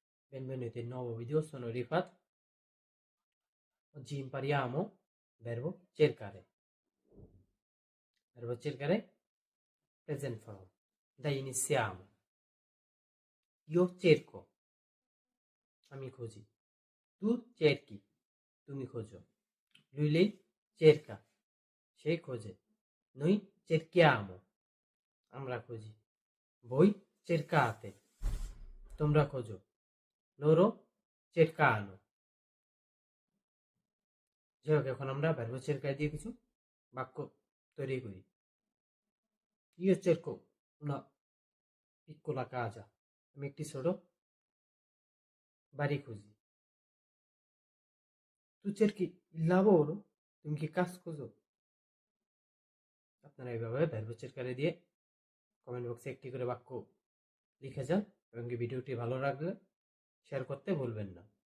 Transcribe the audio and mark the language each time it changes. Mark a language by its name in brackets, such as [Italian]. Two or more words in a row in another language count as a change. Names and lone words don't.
[Italian] Benvenuti in un nuovo video, sono Rifat. Oggi impariamo verbo cercare. Verbo cercare, present form. Dai, iniziamo. Io cerco, ami così. Tu cerchi, tu mi coso. Lui, lei cerca, [Bangla] সে খোঁজে. [Italian] Noi cerchiamo, [Bangla] আমরা খুঁজি. [Italian] Voi cercate, [Bangla] তোমরা খোঁজো. [Italian] Loro cercano. [Bangla] যাই হোক, এখন আমরা [Italian] verbo cercare [Bangla] দিয়ে কিছু বাক্য তৈরি করি. [Italian] Io cerco una piccola casa. [Bangla] আমি একটি ছোট বাড়ি খুঁজি. [Italian] Tu cerchi il lavoro? [Bangla] তুমি কি কাজ খোঁজো? আপনারা এইভাবে [Italian] verbo cercare [Bangla] দিয়ে [English] comment box [Bangla] একটি করে বাক্য লিখে যান এবং ভিডিওটি ভালো লাগলে শেয়ার করতে ভুলবেন না.